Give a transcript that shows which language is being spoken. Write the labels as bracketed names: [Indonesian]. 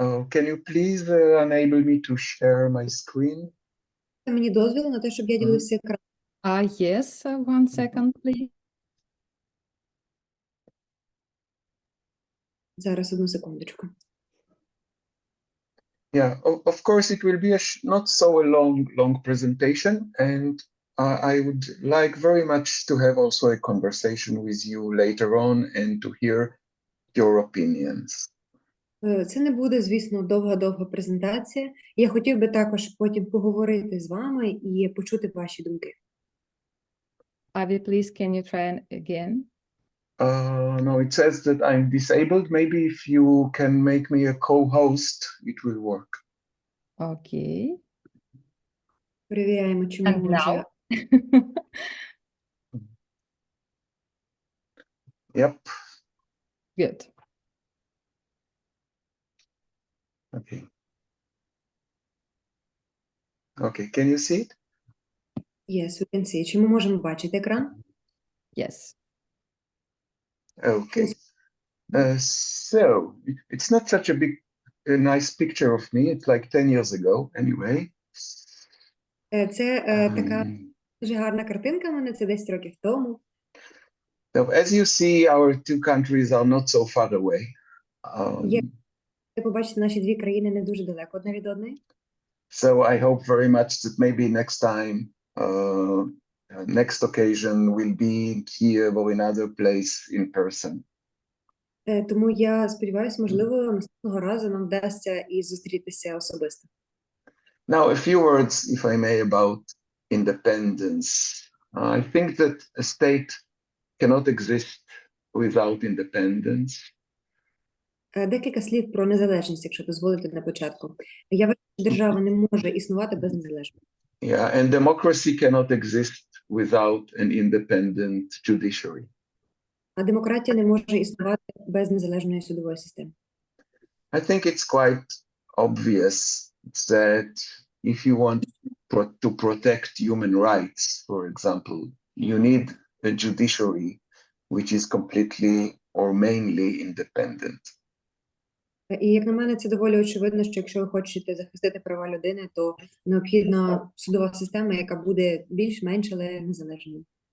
[English] Can you please enable me to share my screen? [Ukrainian] Мені дозвіл на те, щоб я ділився екраном. [English] Yes, 1 second, please. [Ukrainian] Зараз, одну секундочку. [English] Yeah, of course, it will be not so a long presentation, and I would like very much to have also a conversation with you later on and to hear your opinions. [Ukrainian] Це не буде, звісно, довга презентація. Я хотів би також потім поговорити з вами і почути ваші думки. [English] Avi, please, can you try again? No, it says that I'm disabled. Maybe if you can make me a co-host, it will work. Okay. [Ukrainian] Перевіряємо, чому [English] And now? Yep. Good. Okay. Okay, can you see it? Yes, we can see. Чи ми можемо бачити екран? Yes. Okay. So it's not such a nice picture of me. It's like 10 years ago, anyway. [Ukrainian] Це така дуже гарна картинка в мене, це 10 років тому. [English] So as you see, our two countries are not so far away. [Ukrainian] Ви побачите, наші дві країни не дуже далеко одна від одної. [English] So I hope very much that maybe next time, next occasion will be in Kiev or in other place in person. [Ukrainian] Тому я сподіваюся, можливо, наступного разу нам вдасться і зустрітися особисто. [English] Now, a few words, if I may, about independence. I think that a state cannot exist without independence. [Ukrainian] Декілька слів про незалежність, якщо дозволите на початку. Я вважаю, що держава не може існувати без незалежності. [English] Yeah, and democracy cannot exist without an independent judiciary. [Ukrainian] А демократія не може існувати без незалежної судової системи. [English] I think it's quite obvious that if you want to protect human rights, for example, you need a judiciary which is completely or mainly independent. [Ukrainian] І, як на мене, це доволі очевидно, що якщо ви хочете захистити права людини, то необхідна судова система, яка буде більш-менш, але незалежною.